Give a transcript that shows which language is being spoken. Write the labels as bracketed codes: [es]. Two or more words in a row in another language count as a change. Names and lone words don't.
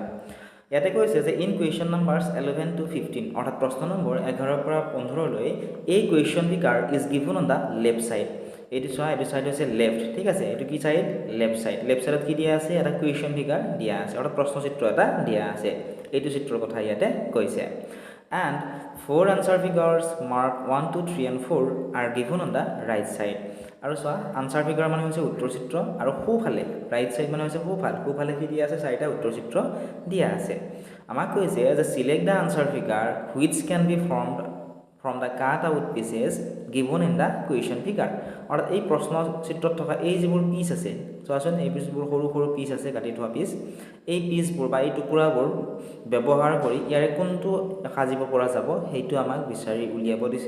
[as] ইয়াতে কৈছে যে [en] in question numbers 11 to 15 [as] অৰ্থাৎ প্ৰশ্ন নম্বৰ 11 পৰা 15লৈ এই [en] question figure is given on the left side. [as] এইটো চোৱা, এইটো ছাইড হৈছে লেফ্ট। ঠিক আছে, এইটো কি ছাইড? [en] left side. left side [as] কি দিয়া আছে? এটা [en] question figure [as] দিয়া আছে, অৰ্থাৎ প্ৰশ্নচিত্ৰ এটা দিয়া আছে। এইটো চিত্ৰৰ কথা ইয়াতে কৈছে। [en] And 4 answer figures marked 1, 2, 3 and 4 are given on the right side. [as] আৰু চোৱা, [en] answer figure [as] মানে হৈছে উত্তৰ চিত্ৰ, আৰু সোঁফালে [en] right side [as] মানে হৈছে সোঁফালে কি দিয়া আছে? চাৰিটা উত্তৰ চিত্ৰ দিয়া আছে। আমাক কৈছে যে [en] select the answer figure which can be formed from the cut out pieces given in the question figure. [as] অৰ্থাৎ এই প্ৰশ্ন চিত্ৰত থকা এই যিবোৰ পিচ আছে, চোৱাচোন, এই পিচবোৰ সৰু সৰু পিচ আছে, কাটি থোৱা পিচ। এই পিচবোৰ বা এই টুকুৰাবোৰ ব্যৱহাৰ কৰি ইয়াৰে কোনটো সাজিব পৰা যাব সেইটো আমাক বিচাৰি উলিয়াব দিছে।